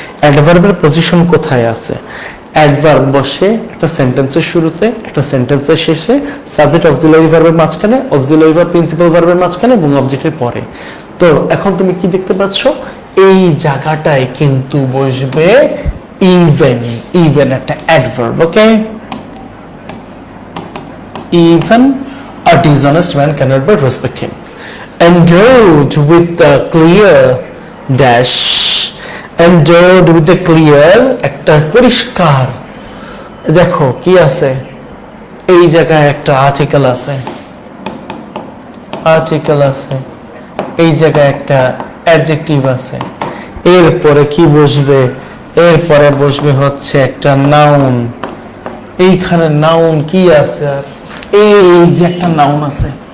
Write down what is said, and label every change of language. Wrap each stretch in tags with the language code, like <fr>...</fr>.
<bn>অ্যাডভার্বের position কোথায় আছে, adverb বসে একটা সেন্টেন্সের শুরুতে, একটা সেন্টেন্সের শেষে, সাবজেক্ট অক্সিলারি ভার্বের মাঝখানে, অক্সিলারি ভার্ব প্রিন্সিপাল ভার্বের মাঝখানে এবং অবজেক্টের পরে। তো এখন তুমি কি দেখতে পাচ্ছ, এই জায়গাটায় কিন্তু বসবে ইভেন, ইভেন একটা adverb.</bn> <en>Okay, even a dishonest man cannot but respect him. Endowed with a clear</en> <bn>dash, endowed with a clear একটা পরিষ্কার, দেখো কি আছে, এই জায়গায় একটা আর্টিকেল আছে, আর্টিকেল আছে, এই জায়গায় একটা অ্যাডজেক্টিভ আছে, এরপরে কি বসবে, এরপরে বসবে হচ্ছে একটা নাউন, এইখানে নাউন কি আছে, আর এই যে একটা নাউন আছে।</bn>